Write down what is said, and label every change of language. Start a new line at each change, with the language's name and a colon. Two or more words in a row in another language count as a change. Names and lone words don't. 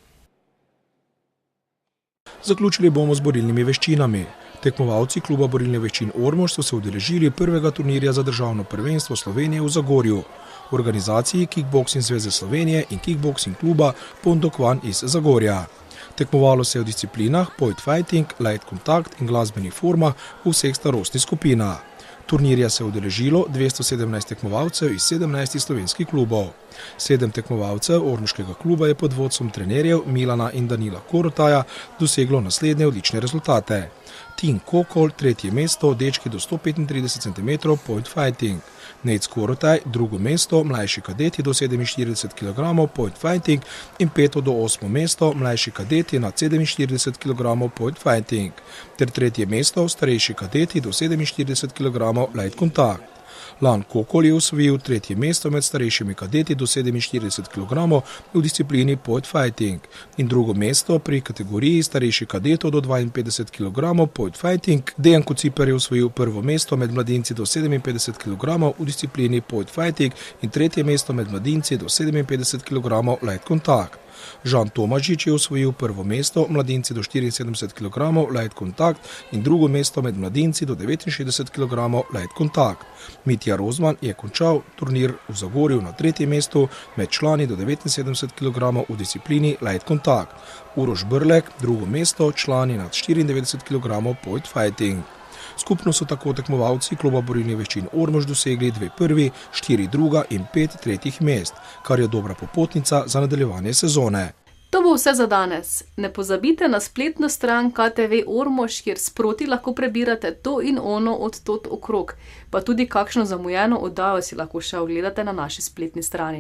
Slovenian: Zaključili bomo z borilnimi veščinami. Tekmovalci kluba borilnih veščin Ormož so se udeležili prvega turnirja za državno prvenstvo Slovenije v Zagorju, v organizaciji Kickboxing zveze Slovenije in Kickboxing kluba Pondokvan iz Zagorja. Tekmovalo se je v disciplinah
English: point fighting,
Slovenian: light kontakt in glasbenih formah v vseh starostnih skupinah. Turnirja se je udeležilo 217 tekmovalcev iz 17 slovenskih klubov. 7 tekmovalcev ormoškega kluba je pod vodstvom trenerjev Milana in Danila Korotaja doseglo naslednje odlične rezultate. Tin Kokol, 3. mesto, dečki do 135 cm
English: point fighting.
Slovenian: Nejc Korotaj, 2. mesto, mlajši kadeti do 47 kg
English: point fighting
Slovenian: in 5. do 8. mesto, mlajši kadeti nad 47 kg
English: point fighting.
Slovenian: Ter 3. mesto, starejši kadeti do 47 kg light kontakt. Lan Kokol je osvojil 3. mesto med starejšimi kadeti do 47 kg v disciplini
English: point fighting
Slovenian: in 2. mesto pri kategoriji starejših kadetov do 52 kg
English: point fighting.
Slovenian: Dejan Kociper je osvojil 1. mesto med mladinci do 57 kg v disciplini
English: point fighting
Slovenian: in 3. mesto med mladinci do 57 kg light kontakt. Žan Tomažič je osvojil 1. mesto mladinci do 74 kg light kontakt in 2. mesto med mladinci do 69 kg light kontakt. Mitja Rozman je končal turnir v Zagorju na 3. mestu med člani do 79 kg v disciplini light kontakt. Uroš Brlek, 2. mesto, člani nad 94 kg
English: point fighting.
Slovenian: Skupno so tako tekmovalci kluba borilnih veščin Ormož dosegli 2 prvi, 4 druga in 5 tretjih mest, kar je dobra popotnica za nadaljevanje sezone. To bo vse za danes. Ne pozabite na spletno stran KTV Ormož, kjer sproti lahko prebirate to in ono od tod okrog, pa tudi kakšno zamujeno oddajo si lahko še ogledate na naši spletni strani.